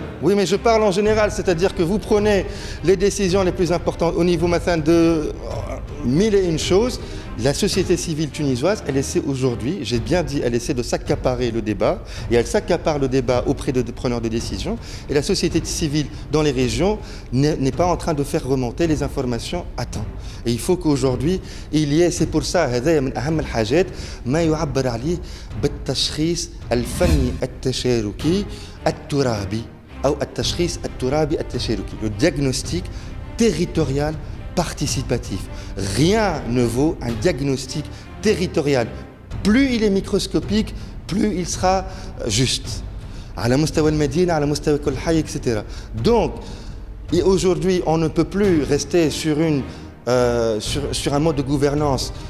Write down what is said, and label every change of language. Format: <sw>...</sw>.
<fr>Oui, mais je parle en général, c'est-à-dire que vous prenez les décisions les plus importantes au niveau maintenant de mille et une choses. La société civile tunisoise, elle essaie aujourd'hui, j'ai bien dit, elle essaie de s'accaparer le débat, et elle s'accapare le débat auprès des preneurs de décision. Et la société civile dans les régions n'est pas en train de faire remonter les informations à temps. Et il faut qu'aujourd'hui, il y ait, c'est pour ça,</fr> <ar>هذا من أهم الحاجات ما يعبر عليه بالتشخيص الفني التشاركي الترابي. أو التشخيص الترابي التشاركي</ar> <fr>le diagnostic territorial participatif. Rien ne vaut un diagnostic territorial. Plus il est microscopique, plus il sera juste.</fr> <ar>على مستوى المدينة على مستوى كل حي</ar> <fr>etc. Donc Et aujourd'hui, on ne peut plus rester sur un mode de gouvernance.</fr>